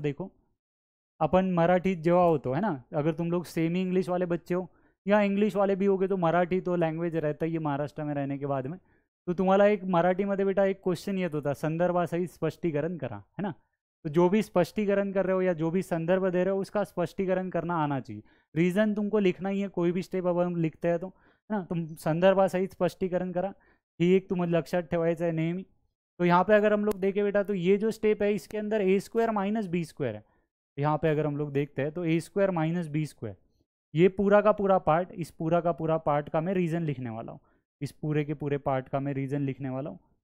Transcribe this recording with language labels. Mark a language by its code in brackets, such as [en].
[hi] देखो अपन मराठी जेव्हा होतो है ना, अगर तुम लोग सेमी इंग्लिश वाले बच्चे हो या इंग्लिश वाले भी होगे तो मराठी तो लँग्वेज रहता ही है महाराष्ट्र में रहने के बाद में, तो [mr] तुम्हाला एक मराठीमध्ये बेटा एक क्वेश्चन येत होता, संदर्भासहित स्पष्टीकरण करा, [hi] है ना। तो जो भी स्पष्टीकरण कर रहे हो या जो भी संदर्भ दे रहे हो उसका स्पष्टीकरण करना आना चाहिए। रीज़न तुमको लिखना ही है, कोई भी स्टेप अब हम लिखते हैं तो, है ना। [mr] तुम संदर्भासहित स्पष्टीकरण करा, ही एक तुम्हाला लक्षात ठेवायचं आहे नेहमी। [hi] तो यहाँ पे अगर हम लोग देखें बेटा तो ये जो स्टेप है इसके अंदर ए स्क्वायर माइनस बी स्क्वायर है। यहाँ पे अगर हम लोग देखते हैं तो ए स्क्वायर माइनस बी स्क्वायर, ये पूरा का पूरा पार्ट, इस पूरा का पूरा पार्ट का मैं रीज़न लिखने वाला हूँ, इस पूरे के पूरे पार्ट का मैं रीज़न लिखने वाला हूँ।